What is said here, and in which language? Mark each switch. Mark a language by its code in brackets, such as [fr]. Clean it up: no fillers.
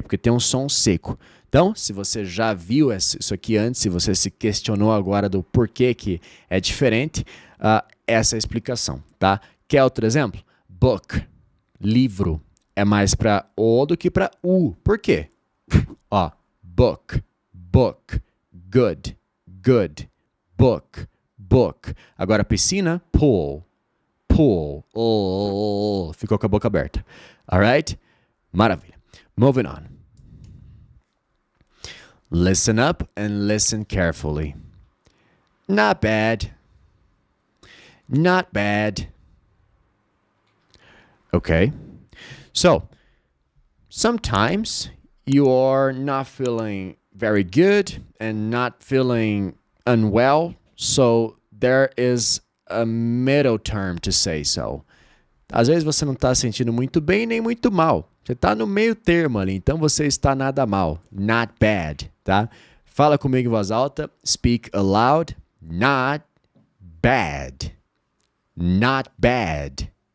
[pt] Porque tem um som seco. Então, se você já viu isso aqui antes, se você se questionou agora do porquê que é diferente, essa é a explicação, tá? Quer outro exemplo? Book. Livro. É mais para O do que para U. Por quê? Ó, book. [en] Book, good, good, book, book. [pt] Agora piscina, pool, pool, oh, ficou com a boca aberta. [en] Alright? [pt] Maravilha. [en] Moving on. Listen up and listen carefully. Not bad. Not bad. Okay. So, sometimes you are not feeling very good and not feeling unwell, so there is a middle term to say so. [pt] Às vezes você não está se sentindo muito bem nem muito mal. Você está no meio termo ali, então você está nada mal. [en] Not bad, [pt] tá? Fala comigo em voz alta. [en] Speak aloud. Not bad. Not bad.